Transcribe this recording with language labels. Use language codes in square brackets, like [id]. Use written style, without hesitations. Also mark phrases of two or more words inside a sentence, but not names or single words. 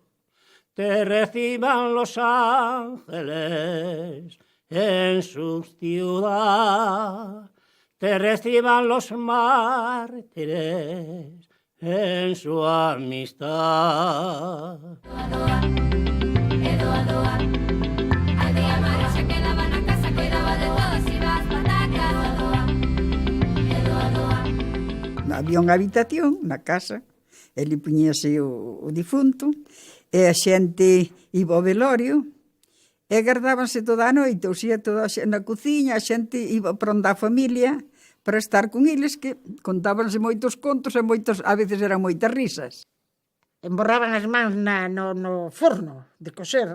[es] Te reciban los ángeles en su ciudad, te reciban los mártires en su amistad. [gl] Había unha habitación na casa, e li puñese o difunto, e a xente iba ao velorio, e gardábanse toda a noite, ou sea, toda na cociña, a xente iba para onde a familia, para estar con eles, que contábanse moitos contos e moitos, a veces eran moitas risas. Emborraban as mans no forno de coser.